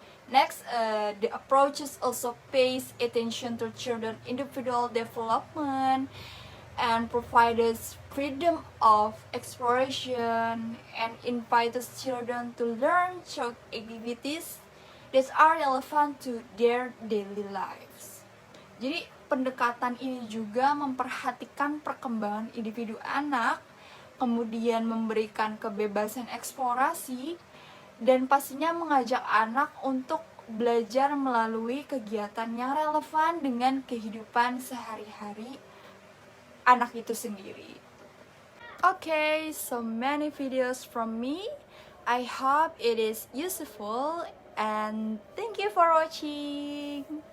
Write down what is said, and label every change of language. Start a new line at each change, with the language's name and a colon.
English: Next, the approaches also pays attention to children individual development and provides freedom of exploration and invites children to learn through activities that are relevant to their daily lives.
Indonesian: Jadi pendekatan ini juga memperhatikan perkembangan individu anak, kemudian memberikan kebebasan eksplorasi, dan pastinya mengajak anak untuk belajar melalui kegiatan yang relevan dengan kehidupan sehari-hari anak itu sendiri.
English: Okay, so many videos from me. I hope it is useful and thank you for watching.